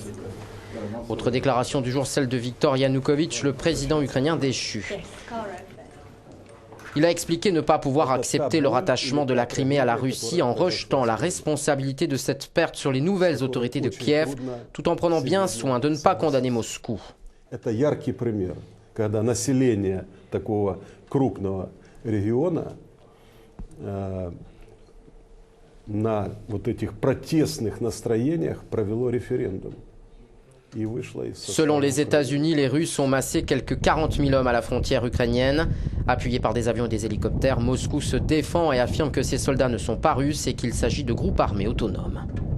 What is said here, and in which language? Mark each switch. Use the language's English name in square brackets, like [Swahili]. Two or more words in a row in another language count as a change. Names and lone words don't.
[French] Autre déclaration du jour, celle de Viktor Yanukovych, le président ukrainien déchu. Il a expliqué ne pas pouvoir accepter le rattachement de la Crimée à la Russie en rejetant la responsabilité de cette perte sur les nouvelles autorités de Kiev, tout en prenant bien soin de ne pas condamner Moscou. [Russian] Это яркий пример, когда население такого крупного региона на вот этих протестных настроениях провело референдум. [French] Selon les États-Unis, les Russes ont massé quelques 40 000 hommes à la frontière ukrainienne. Appuyés par des avions et des hélicoptères, Moscou se défend et affirme que ses soldats ne sont pas russes et qu'il s'agit de groupes armés autonomes.